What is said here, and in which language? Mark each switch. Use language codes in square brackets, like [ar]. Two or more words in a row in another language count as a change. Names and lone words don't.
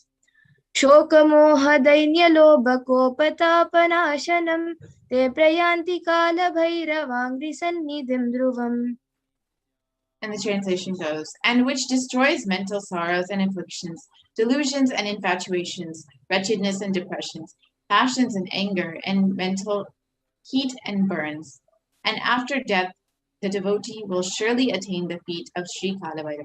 [sa] Shokamoha dainya lobha kopatapanashanam te prayanti Kalabhairavangri sannidhim dhruvam. [en] And the translation goes, and which destroys mental sorrows and afflictions, delusions and infatuations, wretchedness and depressions, passions and anger, and mental heat and burns. And after death, the devotee will surely attain the feet of Sri Kalabhairava.